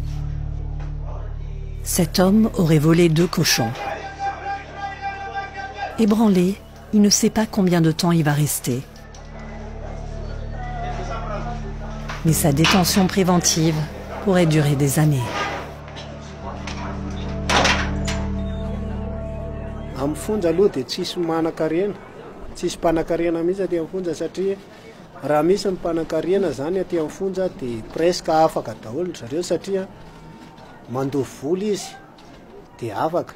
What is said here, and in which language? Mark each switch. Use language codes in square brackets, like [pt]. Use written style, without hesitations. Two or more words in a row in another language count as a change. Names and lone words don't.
[fr] Cet homme aurait volé 2 cochons. Ébranlé, il ne sait pas combien de temps il va rester. Mais sa détention préventive pourrait durer des années. [mg] Amin'ny fonja aloha dia tsisy manan-karena, tsisy mpanan-karena mihitsy aty amin'ny fonja satria raha misy ny mpanan-karena zany aty amin'ny fonja dia presque afaka daholo zareo satria mandovy vola izy dia afaka.